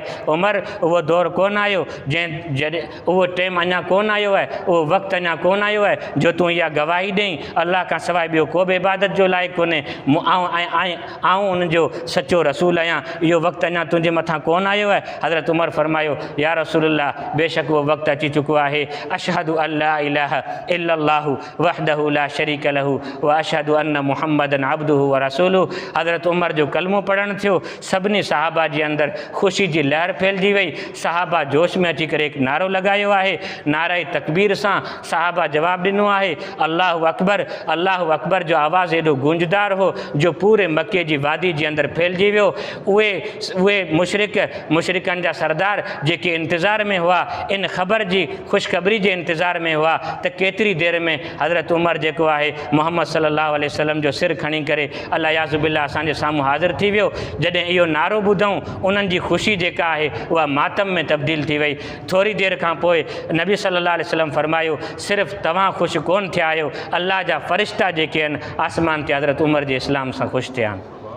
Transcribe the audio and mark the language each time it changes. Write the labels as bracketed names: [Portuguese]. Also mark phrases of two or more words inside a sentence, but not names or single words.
[Sindhi] उमर उहो दौरु कोन आयो जॾहिं उहो टाइम अञा कोन आयो आहे, उहो वक़्तु अञा कोन आयो आहे जो तूं इहा गवाही ॾेई अलाह खां सवाइ ॿियो को बि इबादत जो लाइक़ु कोन्हे, आऊं उनजो सचो रसूल आहियां, इहो वक़्तु अञा तुंहिंजे मथां कोन आयो आहे। हज़रत उमर फरमायो [Arabic] يا رسول الله [Sindhi] बेशक उहो वक़्तु अची चुको आहे, [Arabic] أشهد أن لا إله إلا الله وحده لا شريك له وأشهد أن محمدا عبده ورسوله. [Sindhi] हज़रत उमर जो कलमो पढ़ण थियो, सभिनी सहाबा जे अंदरि ख़ुशी जी लहर फैलिजी वई। सहाबा जोश में अची करे हिकु नारो लॻायो आहे। नारे तकबीर सां सहाबा जवाबु ॾिनो आहे, [Arabic] الله أكبر. الله أكبر [Sindhi] जो आवाज़ु एॾो गूंजदार हो जो पूरे मके जी वादी जे अंदरि फैलिजी वियो। उहे मुशरिकनि जा सरदार जेके इंतज़ार में हुआ, इन ख़बर जी ख़ुशख़बरी जे इंतज़ार में हुआ त केतिरी देर में हज़रत उमर जेको आहे मुहम्मद [Arabic] صلى الله عليه وسلم [Sindhi] जो सिर खणी करे [Arabic] الله العياذ بالله [Sindhi] असांजे साम्हूं हाज़िर थी वियो। जॾहिं इहो नारो ॿुधऊं, उन्हनि जी ख़ुशी जेका आहे उहा मातम में तब्दील थी वई। थोरी देर खां पोइ नबी [Arabic] صلى الله عليه وسلم [Sindhi] फरमायो, सिर्फ़ु तव्हां ख़ुशि कोन थिया आहियो, अल्लाह जा फ़रिश्ता जेके आहिनि आसमान ते हज़रत उमर जे इस्लाम सां ख़ुशि थिया आहिनि।